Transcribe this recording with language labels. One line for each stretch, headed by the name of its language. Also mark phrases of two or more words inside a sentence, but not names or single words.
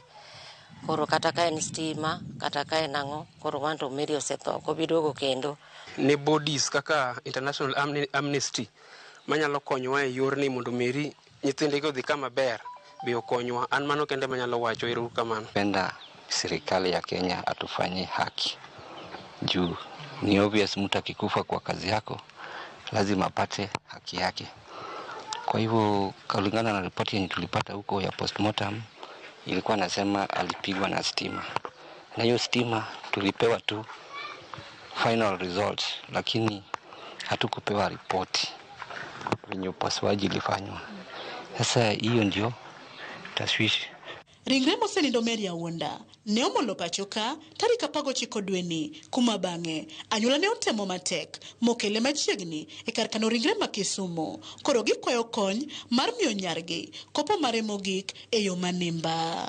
Luo (Kenya and Tanzania): Koro kata ka en stima, kata ka en ang'o, koro wanto Mary osetho, kobiduogo kendo. Ne bodies kaka International Amnesty manyalo konyowa e yor ni mondo Mary nyithinde go dhi kama ber bi okonywa. An mano kende manyalo wacho. Ero kamano.
Swahili: Penda serikali ya Kenya atufanyie haki. Juu ni obvious mtu akikufa kwa kazi yako lazima apate haki yake. Kwa hivyo kulingana na ripoti yenye tulipata huko ya postmortem ilikuwa nasema alipigwa na stima. Na hiyo stima tulipewa tu
English: final result,
Swahili: lakini hatukupewa ripoti venye upasuaji ilifanywa. Sasa hiyo ndio taswishi.
Luo (Kenya and Tanzania): Ringre mosenindo Mary Awuonda ne omolo pachoka tarik 19 dweni kuma bang'e anyuola ne otemo matek mokele machiegni e kar kano ringre ma Kisumu. Koro gikwayo kony mar miyo nyargi kopo mare mogik e yo manimba.